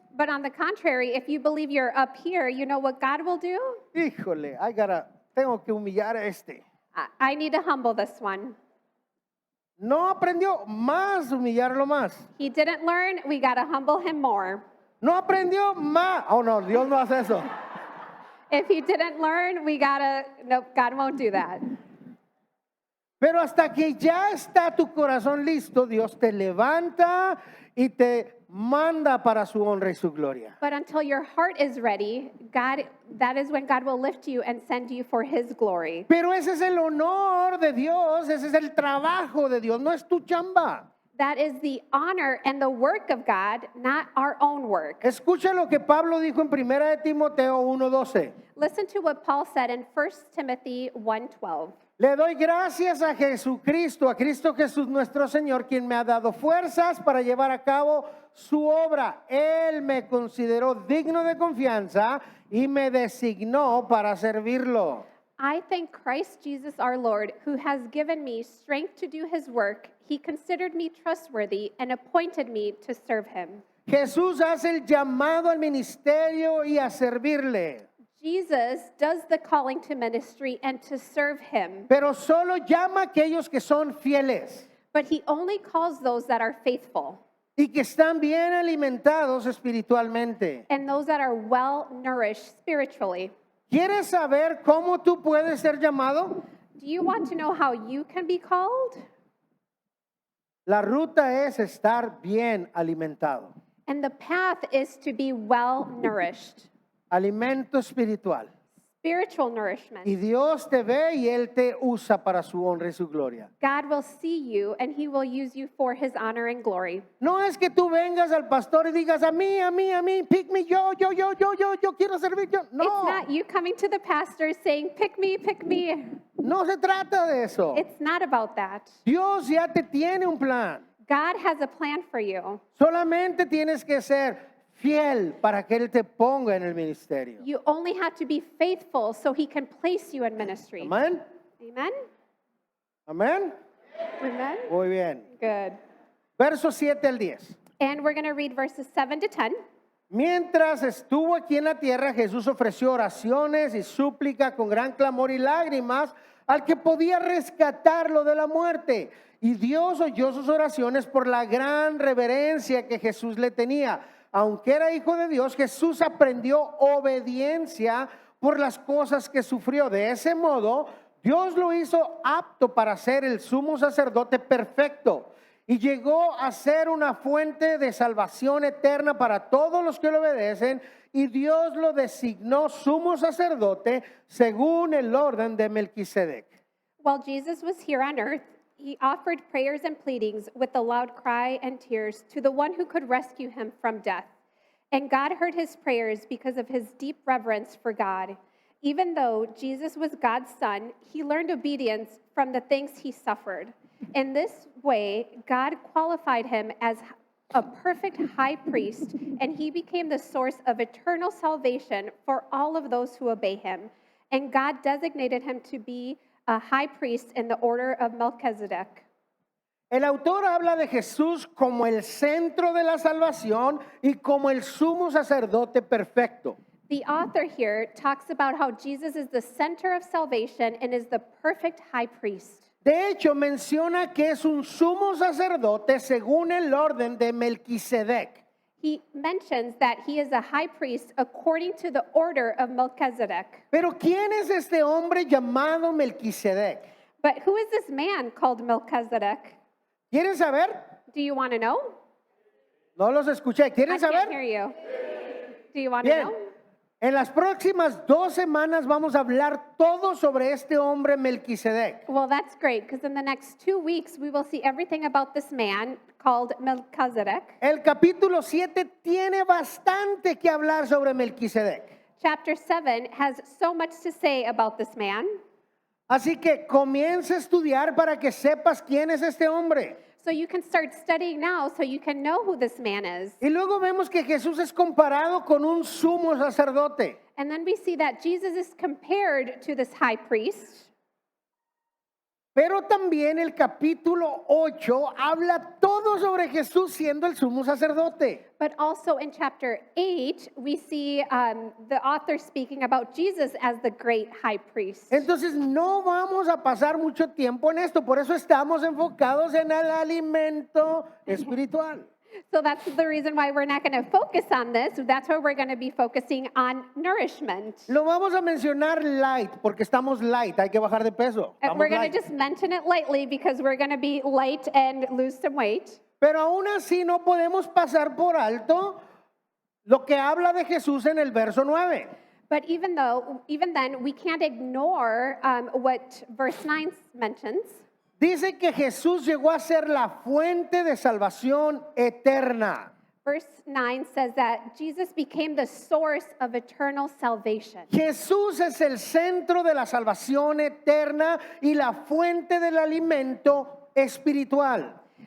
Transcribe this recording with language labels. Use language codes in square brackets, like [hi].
[en] But on the contrary, if you believe you're up here, you know what God will do? [es] Híjole, tengo que humillar a este. [en] I need to humble this one. [es] No aprendió más, humillarlo más. [en] He didn't learn, we got to humble him more. [es] No aprendió más. Oh, no, Dios no hace eso. [en] If he didn't learn, nope, God won't do that. [es] Pero hasta que ya está tu corazón listo, Dios te levanta y te manda para su honra y su gloria. [en] But until your heart is ready, that is when God will lift you and send you for his glory. [es] Pero ese es el honor de Dios, ese es el trabajo de Dios, no es tu chamba. [en] That is the honor and the work of God, not our own work. [es] Escucha lo que Pablo dijo en 1 de Timoteo 1:12. [en] Listen to what Paul said in 1 Timothy 1:12. [es] Le doy gracias a Jesucristo, a Cristo Jesús nuestro Señor, quien me ha dado fuerzas para llevar a cabo su obra. Él me consideró digno de confianza y me designó para servirlo. [en] I thank Christ Jesus our Lord, who has given me strength to do his work. He considered me trustworthy and appointed me to serve him. [es] Jesús hace el llamado al ministerio y a servirle, [en] Jesus does the calling to ministry and to serve him, [es] pero solo llama a aquellos que son fieles [en] but he only calls those that are faithful [es] y que están bien alimentados espiritualmente. [en] and those that are well nourished spiritually. [es] ¿Quieres saber cómo tú puedes ser llamado? [en] Do you want to know how you can be called? [es] La ruta es estar bien alimentado. [en] And the path is to be well nourished, [es] Alimento espiritual. [en] spiritual nourishment. [es] Y Dios te ve y Él te usa para su honra y su gloria. [en] God will see you and he will use you for his honor and glory. [es] No es que tú vengas al pastor y digas a mí, [en] pick me, [es] yo quiero servir yo. [en] It's [es] No, [en] not you coming to the pastor saying, pick me, pick me. [es] no se trata de eso. [en] It's not about that. [es] Dios ya te tiene un plan. [en] God has a plan for you. [es] Solamente tienes que ser fiel para que Él te ponga en el ministerio. [en] You only have to be faithful so he can place you in ministry. [es] Amén. [en] Amen? [es] Amén. [en] Amen? [es] Muy bien. [en] Good. [es] Versos 7 al 10. [en] And we're going to read verses 7 to 10. [es] Mientras estuvo aquí en la tierra, Jesús ofreció oraciones y súplica con gran clamor y lágrimas al que podía rescatarlo de la muerte. Y Dios oyó sus oraciones por la gran reverencia que Jesús le tenía. Aunque era hijo de Dios, Jesús aprendió obediencia por las cosas que sufrió. De ese modo, Dios lo hizo apto para ser el sumo sacerdote perfecto. Y llegó a ser una fuente de salvación eterna para todos los que le obedecen. Y Dios lo designó sumo sacerdote según el orden de Melquisedec. [en] While Jesus was here on earth, he offered prayers and pleadings with a loud cry and tears to the one who could rescue him from death. And God heard his prayers because of his deep reverence for God. Even though Jesus was God's son, he learned obedience from the things he suffered. In this way, God qualified him as a perfect high priest, and he became the source of eternal salvation for all of those who obey him. And God designated him to be a high priest in the order of Melchizedek. [es] El autor habla de Jesús como el centro de la salvación y como el sumo sacerdote perfecto. [en] The author here talks about how Jesus is the center of salvation and is the perfect high priest. [es] De hecho, menciona que es un sumo sacerdote según el orden de Melquisedec. [en] He mentions that he is a high priest according to the order of Melchizedek. [es] Pero ¿quién es este hombre llamado Melquisedec? [en] But who is this man called Melchizedek? [es] ¿Quieren saber? [en] Do you want to know? [es] No los escuché. [en] I [es] ¿Quieren [en] can't [es] saber? [en] hear you. Do you want to [es] Bien. [en] know? [es] En las próximas 2 semanas vamos a hablar todo sobre este hombre Melquisedec. [en] Well, that's great because in the next 2 weeks we will see everything about this man called Melchizedek. [es] El capítulo 7 tiene bastante que hablar sobre Melquisedec. [en] Chapter 7 has so much to say about this man. [es] Así que comienza a estudiar para que sepas quién es este hombre. [en] So you can start studying now so you can know who this man is. [es] Y luego vemos que Jesús es comparado con un sumo sacerdote. [en] And then we see that Jesus is compared to this high priest. [es] Pero también el capítulo 8 habla todo sobre Jesús siendo el sumo sacerdote. [en] But also in chapter 8, we see the author speaking about Jesus as the great high priest. [es] Entonces no vamos a pasar mucho tiempo en esto, por eso estamos enfocados en el alimento espiritual. [en] So that's the reason why we're not going to focus on this. That's why we're going to be focusing on nourishment. [es] Lo vamos a mencionar light porque estamos light, hay que bajar de peso. [en] And [es] Estamos [en] we're going [es] light. [en] to just mention it lightly because we're going to be light and lose some weight. [es] Pero aún así no podemos pasar por alto lo que habla de Jesús en el verso 9. [en] But even then, we can't ignore what verse 9 mentions. [es] Dice que Jesús llegó a ser la fuente de salvación eterna. [en] Verse 9 says that Jesus became the source of eternal salvation. [es] Jesús es el centro de la salvación eterna y la fuente del alimento espiritual.